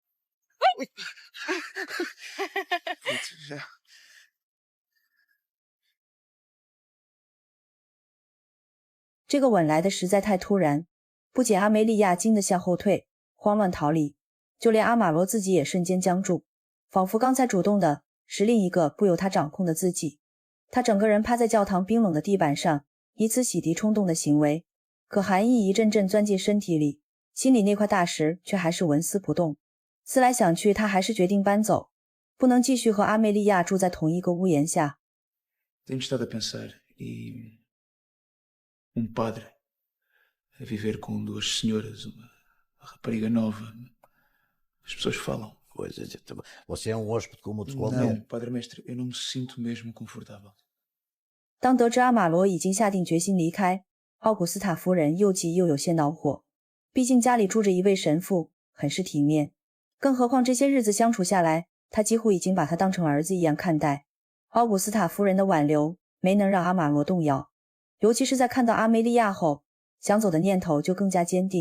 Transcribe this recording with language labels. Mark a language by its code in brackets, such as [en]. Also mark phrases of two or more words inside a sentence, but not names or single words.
[zh] 这个吻来的实在太突然，不仅阿梅利亚惊得向后退，慌乱逃离，就连阿玛罗自己也瞬间僵住，仿佛刚才主动的是另一个不由他掌控的自己。他整个人趴在教堂冰冷的地板上，以此洗涤冲动的行为，可寒意一阵阵钻进身体里，心里那块大石却还是纹丝不动。思来想去，他还是决定搬走，不能继续和阿梅利亚住在同一个屋檐下。 [pt] Tenho estado a pensar padre a viver com duas senhoras, uma rapariga nova. As pessoas falam. Pois, você é hóspede como outros qualquer. Não, padre mestre, eu não me sinto mesmo confortável. [zh] 当得知阿玛罗已经下定决心离开，奥古斯塔夫人又急又有些恼火。毕竟家里住着一位神父，很是体面。更何况这些日子相处下来，他几乎已经把他当成儿子一样看待。奥古斯塔夫人的挽留没能让阿玛罗动摇，尤其是在看到阿梅利亚后，想走的念头就更加坚定。